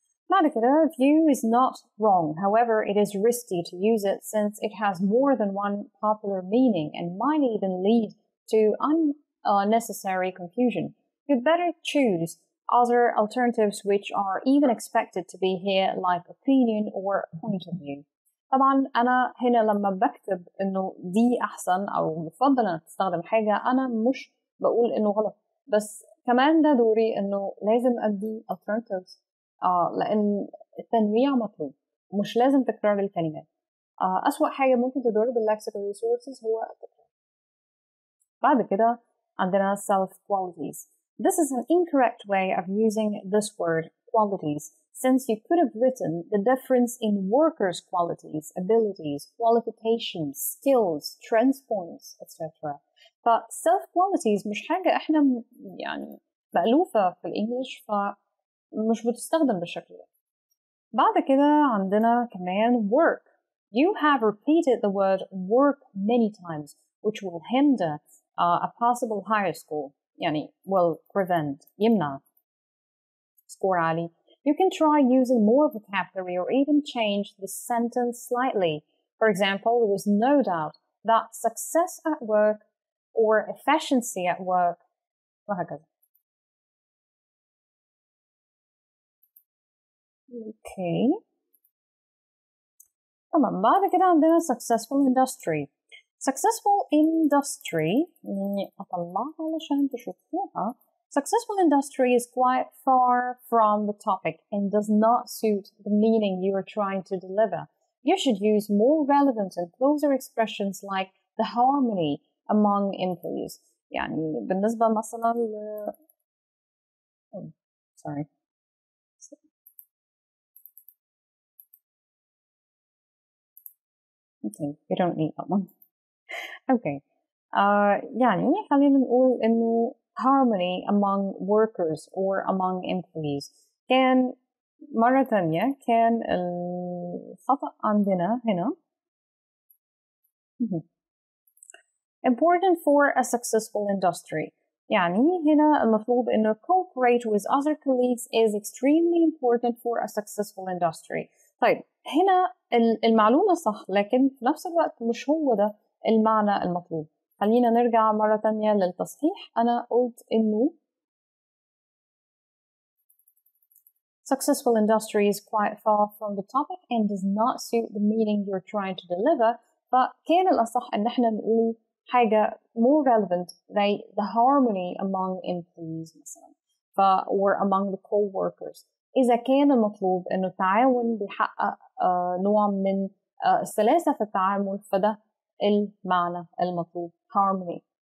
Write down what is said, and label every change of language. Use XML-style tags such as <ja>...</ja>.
<en>بعد كده view is not wrong, however it is risky to use it since it has more than one popular meaning and might even lead to unnecessary confusion. You'd better choose other alternatives which are even expected to be here, like opinion or point of view.</en> <ar>طبعا أنا هنا لما بكتب إنه دي أحسن أو مفضل إنك تستخدم حاجة، أنا مش بقول إنه غلط، بس كمان ده دوري إنه لازم أدي alternatives لأن التنويع مطلوب، مش لازم تكرار الكلمات. أسوأ حاجة ممكن تضر بالlexical resources هو التكرار. بعد كده عندنا self qualities.</ar> <en>This is an incorrect way of using this word qualities, since you could have written the difference in workers' qualities, abilities, qualifications, skills, strength points, etc.</en> <ar>ف self qualities مش حاجة احنا يعني مألوفة في الإنجليش، فمش بتستخدم بالشكل ده. بعد كده عندنا كمان work.</ar> <en>You have repeated the word work many times, which will hinder a possible higher score.</en> <ar>يعني will prevent يمنع score عالي.</ar> <en>You can try using more vocabulary or even change the sentence slightly. For example, there is no doubt that success at work or efficiency at work وهكذا. Okay.</en> <ar>تمام. بعد كده عندنا successful industry. Successful industry أطلعها علشان تشوفوها.</ar> <en>Successful industry is quite far from the topic and does not suit the meaning you are trying to deliver. You should use more relevant and closer expressions like the harmony among employees.</en> <ar>يعني بالنسبة مثلا sorry.</ar> <en>Okay, you don't need that one. Okay. يعني خلينا نقول إنه harmony among workers or among employees.</en> <ar>كان مرة تانية كان الخطأ عندنا هنا important for a successful industry.</ar> <en>يعني هنا المفروض إنه cooperate with other colleagues is extremely important for a successful industry.</en> <ar>طيب هنا المعلومة صح، لكن في نفس الوقت مش هو ده المعنى المطلوب. خلينا نرجع مرة تانية للتصحيح.</ar> <en>أنا قلت إنه successful industry is quite far from the topic and does not suit the meaning you're trying to deliver.</en> <ar>فكان الأصح إن احنا نقول حاجة more relevant like the harmony among employees مثلا or among the co-workers. إذا كان المطلوب إنه التعاون بيحقق نوع من السلاسة في التعامل، فده المعنى المطلوب harmony.</ar>